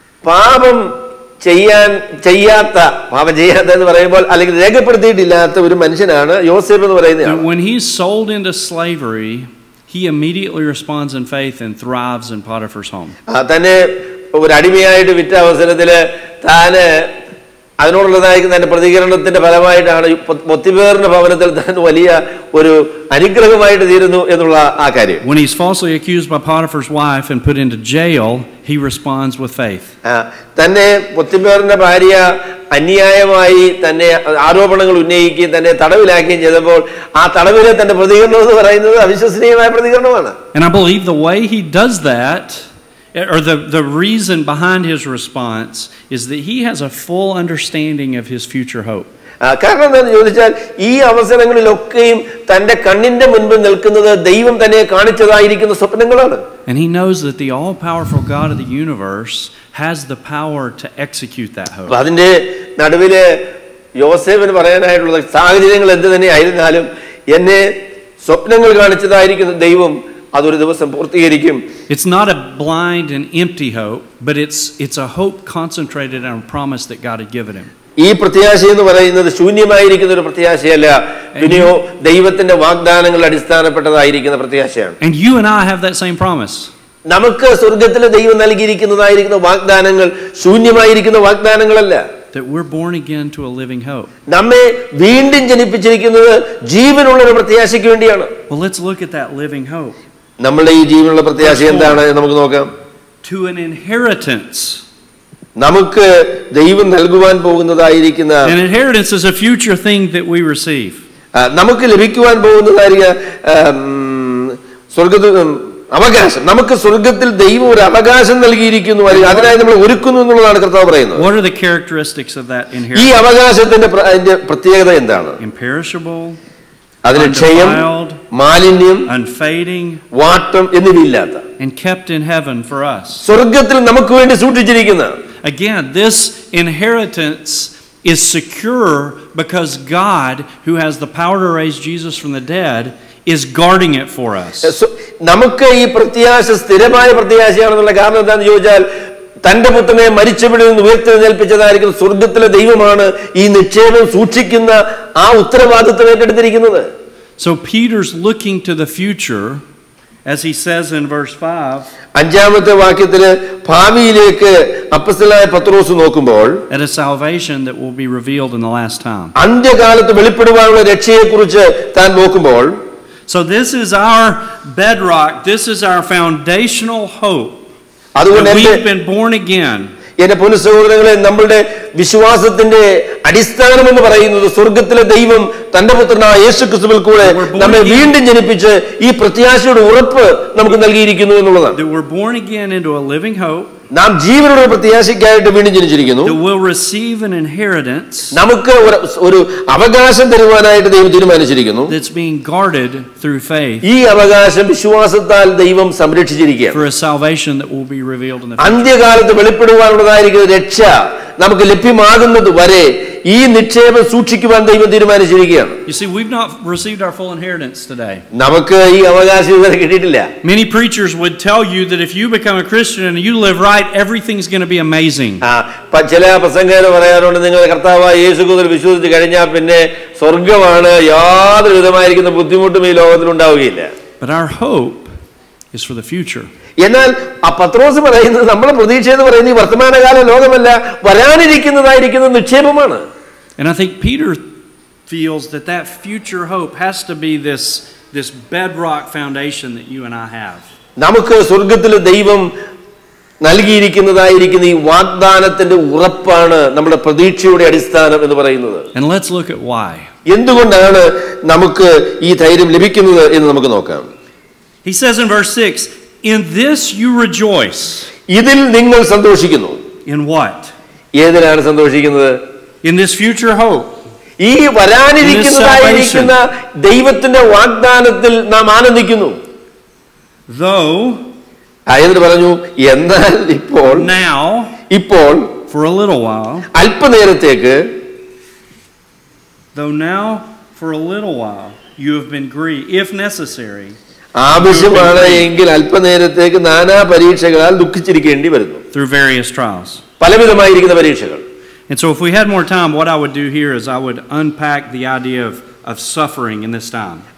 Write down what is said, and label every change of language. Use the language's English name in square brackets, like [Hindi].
[Malayalam] പാപം ചെയ്യാത്ത എന്ന് പറയുമ്പോൾ അല്ലെങ്കിൽ രേഖപ്പെടുത്തിയിട്ടില്ലാത്ത ഒരു മനുഷ്യനാണ് യോസേഫ് എന്ന് പറയുന്നത്. [English] When he's sold into slavery, he immediately responds in faith and thrives in Potiphar's home. [Malayalam] തന്നെ ഒരു അടിമയായിട്ട് വിറ്റ അവസരത്തിൽ താന് അതിനോടുള്ളതായിരിക്കുന്ന തന്റെ പ്രതികരണത്തിന്റെ ഫലമായിട്ടാണ് പൊത്തിഫേറിന്റെ ഭവനത്തിൽ താൻ വലിയ ഒരു അനുഗ്രഹമായിട്ട് തീരുന്നു എന്നുള്ള ആ കാര്യം. [English] When he's falsely accused by Potiphar's wife and put into jail, he responds with faith. [Malayalam] തന്നെ പൊത്തിഫേറിന്റെ ഭാര്യ അന്യായമായി തന്നെ ആരോപണങ്ങൾ ഉന്നയിക്കുകയും തന്നെ തടവിലാക്കുകയും ചെയ്തപ്പോൾ ആ തടവിലെ തന്റെ പ്രതികരണം എന്ന് പറയുന്നത് അവിശ്വസനീയമായ പ്രതികരണമാണ്. [English] And I believe the way he does that, or the reason behind his response, is that he has a full understanding of his future hope. [Malayalam] കാരണം എന്താണെന്ന് ചോദിച്ചാൽ ഈ അവസരങ്ങളിലൊക്കെയും തന്റെ കണ്ണിന്റെ മുൻപിൽ നിൽക്കുന്നത് ദൈവം തന്നെ കാണിച്ചതായിരിക്കുന്ന സ്വപ്നങ്ങളാണ്. [English] And he knows that the all-powerful God of the universe has the power to execute that hope. [Malayalam] അതിന്റെ നടുവില് യോസേഫിന് പറയാനായിട്ടുള്ള സാഹചര്യങ്ങൾ എന്ത് തന്നെ ആയിരുന്നാലും എന്നെ സ്വപ്നങ്ങൾ കാണിച്ചതായിരിക്കുന്ന ദൈവം അതൊരു ദിവസം പൂർത്തീകരിക്കും. [English] It's not a blind and empty hope, but it's a hope concentrated on a promise that God had given him. [Malayalam] ഈ പ്രത്യാശ എന്ന് പറയുന്നത് ശൂന്യമായിരിക്കുന്ന ഒരു പ്രത്യാശയല്ല, പിന്നെയോ ദൈവത്തിന്റെ വാഗ്ദാനങ്ങൾ അടിസ്ഥാനപ്പെട്ടതായിരിക്കുന്ന പ്രത്യാശയാണ്. [English] And you and I have that same promise. [Malayalam] നമുക്ക് സ്വർഗ്ഗത്തിലെ ദൈവം നൽകിയിരിക്കുന്നതായിരിക്കുന്ന വാഗ്ദാനങ്ങൾ ശൂന്യമായിരിക്കുന്ന വാഗ്ദാനങ്ങളല്ല. [English] That we're born again to a living hope. [Malayalam] നമ്മെ വീണ്ടും ജനിപ്പിച്ചിരിക്കുന്നത് ജീവനുള്ള ഒരു പ്രത്യാശയ്ക്ക് വേണ്ടിയാണ്. [English] Well, let's look at that living hope. [Malayalam] നമ്മളുടെ ഈ ജീവനുള്ള പ്രത്യാശ എന്താണ് നമുക്ക് നോക്കാം. [English] To an inheritance. [Malayalam] നമുക്ക് ദൈവം നൽകുവാൻ പോകുന്നതായിരിക്കുന്ന [English] An inheritance is a future thing that we receive. [Malayalam] നമുക്ക് ലഭിക്കുവാൻ പോകുന്നതായിരിക്കുന്ന സ്വർഗ്ഗത്തിൽ അവകാശം, നമുക്ക് സ്വർഗ്ഗത്തിൽ ദൈവം ഒരു അവകാശം നൽകിയിരിക്കുന്നു, അതിനായി നമ്മൾ ഒരുക്കുന്നു എന്നുള്ളതാണ് കർത്താവ് പറയുന്നത്. [English] What are the characteristics of that inheritance? [Malayalam] ഈ അവകാശത്തിന്റെ പ്രത്യേകത എന്താണ്? [English] Imperishable, [Malayalam] അതിന് ക്ഷയം, മാലിന്യം, [English] unfading, [Malayalam] വാട്ടം എന്നിവയില്ലാത്ത, [English] and kept in heaven for us. [Malayalam] സ്വർഗ്ഗത്തിൽ നമുക്ക് വേണ്ടി സൂക്ഷിച്ചിരിക്കുന്ന. [English] Again, this inheritance is secure because God, who has the power to raise Jesus from the dead, is guarding it for us. [Malayalam] നമുക്ക് ഈ പ്രത്യാശ സ്ഥിരമായ പ്രത്യാശയാണെന്നുള്ള കാരണം എന്താണെന്ന് ചോദിച്ചാൽ തന്റെ പുത്രനെ മരിച്ചവിടെ നിന്ന് ഉയർത്തെഴുന്നേൽപ്പിച്ചതായിരിക്കും സ്വർഗ്ഗത്തിലെ ദൈവമാണ് ഈ നിക്ഷേപം സൂക്ഷിക്കുന്ന ആ ഉത്തരവാദിത്വം ഏറ്റെടുത്തിരിക്കുന്നത്. [English] So Peter's looking to the future, as he says in verse 5. [Malayalam] അഞ്ചാമത്തെ വാക്യത്തിൽ ഭാവിയിലേക്ക് അപ്പോസ്തലനായ പത്രോസ് നോക്കുമ്പോൾ [English] At a salvation that will be revealed in the last time. [Malayalam] അന്ത്യകാലത്ത് വെളിപ്പെടുവാനുള്ള രക്ഷയെക്കുറിച്ച് താൻ നോക്കുമ്പോൾ [English] So this is our bedrock, this is our foundational hope. That we've been born again. [Malayalam] എന്റെ പൊന്നു സഹോദരങ്ങളെ, നമ്മളുടെ വിശ്വാസത്തിന്റെ അടിസ്ഥാനം എന്ന് പറയുന്നത് സ്വർഗത്തിലെ ദൈവം തന്റെ പുത്രനായ യേശുക്രിസ്തുവിൽ കൂടെ നമ്മെ വീണ്ടും ജനിപ്പിച്ച് ഈ പ്രത്യാശയുടെ ഉറപ്പ് നമുക്ക് നൽകിയിരിക്കുന്നു എന്നുള്ളതാണ്. [English] That we're born again into a living hope. [Malayalam] നാം ജീവനുള്ള പ്രത്യാശയ്ക്കായിട്ട് വീണ്ടും ജനിച്ചിരിക്കുന്നു. [English] That we'll receive an inheritance. [Malayalam] നമുക്ക് ഒരു അവകാശം തരുവാനായിട്ട് ദൈവം തീരുമാനിച്ചിരിക്കുന്നു. [English] That's being guarded through faith. [Malayalam] ഈ അവകാശം വിശ്വാസത്താൽ ദൈവം സംരക്ഷിച്ചിരിക്കുകയാണ്. [English] For a salvation that will be revealed in the future. [Malayalam] അന്ത്യകാലത്ത് വെളിപ്പെടുവാനുള്ളതായിരിക്കുന്ന രക്ഷ നമുക്ക് ലഭ്യമാകുന്നത് വരെ ഈ നിക്ഷേപം സൂക്ഷിക്കുവാൻ ദൈവം തീരുമാനിച്ചിരിക്കുകയാണ്. [English] You see, we've not received our full inheritance today. [Malayalam] നമുക്ക് ഈ അവകാശം ഇതുവരെ കിട്ടിയിട്ടില്ല. [English] Many preachers would tell you that if you become a Christian and you live right, everything's going to be amazing. [Malayalam] ചില പ്രസംഗകർ പറയാറുണ്ട്, നിങ്ങൾ കർത്താവായ യേശുക്രിസ്തുവിൽ വിശ്വസിച്ച് കഴിഞ്ഞാൽ പിന്നെ സ്വർഗ്ഗമാണ്, യാതൊരു വിധമായിരിക്കുന്ന ബുദ്ധിമുട്ടും ഈ ലോകത്തിൽ ഉണ്ടാവുകയില്ല. [English] But our hope is for the future. [Malayalam] എന്നാൽ ആ പത്രോസ് പറയുന്നത്, നമ്മളെ പ്രതീക്ഷ എന്ന് പറയുന്നത് ഈ വർത്തമാനകാല ലോകമല്ല, വരാനിരിക്കുന്നതായിരിക്കുന്ന നിക്ഷേപമാണ്. [English] And I think Peter feels that that future hope has to be this bedrock foundation that you and I have. [Malayalam] നമുക്ക് സ്വർഗ്ഗത്തിലെ ദൈവം നൽകിയിരിക്കുന്നതായിരിക്കുന്ന ഈ വാഗ്ദാനത്തിന്റെ ഉറപ്പാണ് നമ്മുടെ പ്രതീക്ഷയുടെ അടിസ്ഥാനം എന്ന് പറയുന്നത്. [English] And let's look at why. [Malayalam] എന്തുകൊണ്ടാണ് നമുക്ക് ഈ ധൈര്യം ലഭിക്കുന്നത് എന്ന് നമുക്ക് നോക്കാം. [English] He says in verse 6, in this you rejoice. [Malayalam] ഇതിൽ നിങ്ങൾ സന്തോഷിക്കുന്നു. [English] In what? [Malayalam] ഏതിലാണ് സന്തോഷിക്കുന്നത്? [English] In this future hope. [Malayalam] ഈ വരാനിരിക്കുന്നതായിരിക്കുന്ന ദൈവത്തിന്റെ വാഗ്ദാനത്തിൽ നാം ആനന്ദിക്കുന്നു. [English] Though, [Malayalam] എന്നിട്ട് പറഞ്ഞു, എന്നാൽ ഇപ്പോൾ, ഇപ്പോൾ [English] for a little while, [Malayalam] അല്പനേരത്തേക്ക്, [English] though now for a little while you have been grieved, if necessary. [Malayalam] ആവശ്യമാണ് എങ്കിൽ അല്പനേരത്തേക്ക് നാനാ പരീക്ഷകളാൽ ദുഃഖിച്ചിരിക്കേണ്ടി വരുന്നു. [English] Through various trials. [Malayalam] പലവിധമായിരിക്കുന്ന പരീക്ഷകൾ. [English] And so if we had more time, what I would do here is I would unpack the idea of suffering in this time.